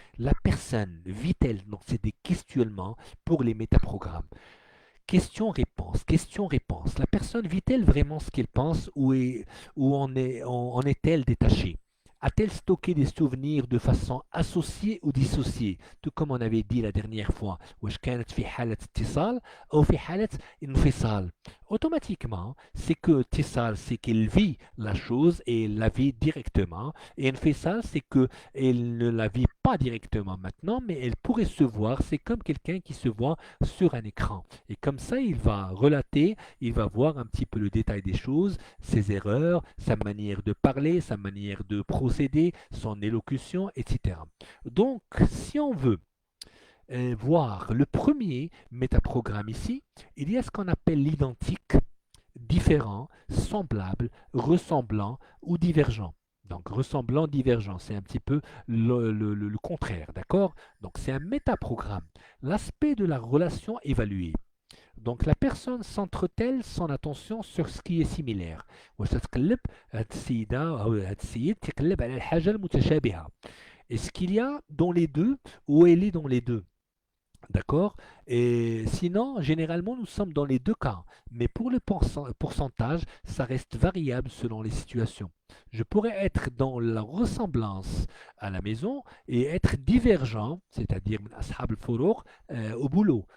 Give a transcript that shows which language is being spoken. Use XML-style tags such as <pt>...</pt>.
<fr>La personne vit-elle, donc c'est des questionnements pour les métaprogrammes. Question-réponse, question-réponse. La personne vit-elle vraiment ce qu'elle pense ou en est-elle détachée? A-t-elle stocké des souvenirs de façon associée ou dissociée? Tout comme on avait dit la dernière fois.</fr> <ar>واش كانت في حالة اتصال أو في حالة انفصال.</ar> <fr>Automatiquement, c'est que اتصال, c'est qu'elle vit la chose et elle la vit directement. Et انفصال, c'est qu'elle ne la vit pas directement maintenant, mais elle pourrait se voir. C'est comme quelqu'un qui se voit sur un écran. Et comme ça, il va relater, il va voir un petit peu le détail des choses, ses erreurs, sa manière de parler, sa manière de procéder, son élocution, etc. Donc, si on veut voir le premier métaprogramme ici, il y a ce qu'on appelle l'identique, différent, semblable, ressemblant ou divergent. Donc ressemblant, divergent, c'est un petit peu le contraire, d'accord? Donc c'est un métaprogramme. L'aspect de la relation évaluée. Donc la personne centre-t-elle son attention sur ce qui est similaire.</fr> <ar>وتتقلب هاد السيدة أو هاد السيد تقلب على الحاجة المتشابهة.</ar> <fr>Est-ce qu'il y a dans les deux ou elle est dans les deux? D'accord? Et sinon, généralement, nous sommes dans les deux cas. Mais pour le pourcentage, ça reste variable selon les situations. Je pourrais être dans la ressemblance à la maison et être divergent, c'est-à-dire</fr> <ar>من أصحاب الفروق,</ar> <fr>au boulot.</fr>